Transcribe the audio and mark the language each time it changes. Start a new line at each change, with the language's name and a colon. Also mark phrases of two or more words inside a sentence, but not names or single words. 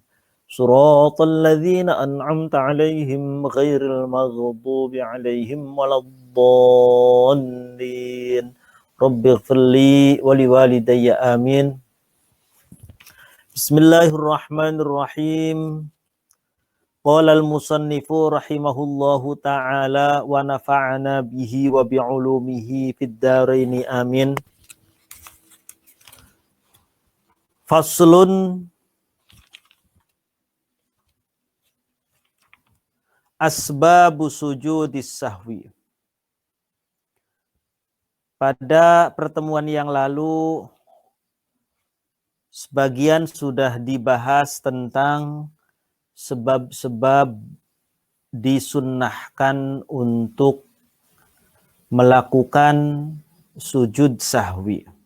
Arabic: صراط الذين أنعمت عليهم غير المغضوب عليهم ولا الضالين رب اغفر لي ولوالدي آمين. بسم الله الرحمن الرحيم. قال المصنف رحمه الله تعالى ونفعنا به وبعلومه في الدارين آمين. فصل أسباب سجود السهو.
Indonesian: Pada pertemuan yang lalu sebagian sudah dibahas tentang sebab-sebab disunnahkan untuk melakukan sujud sahwi.